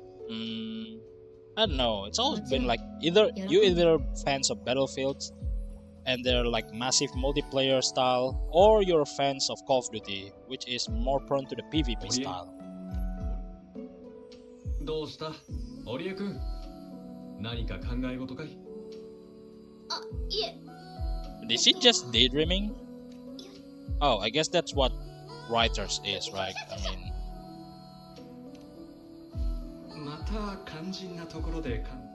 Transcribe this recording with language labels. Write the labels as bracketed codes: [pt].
[en] Mm, I don't know. It's always been like either fans of Battlefields and they're like massive multiplayer style, or you're fans of Call of Duty, which is more prone to the PvP style. [ja] どうした織江くん何か考え事かいあ、いえ [en] Is he just daydreaming? Oh, I guess that's what writers is, right? I mean, [ja] また肝心なところでか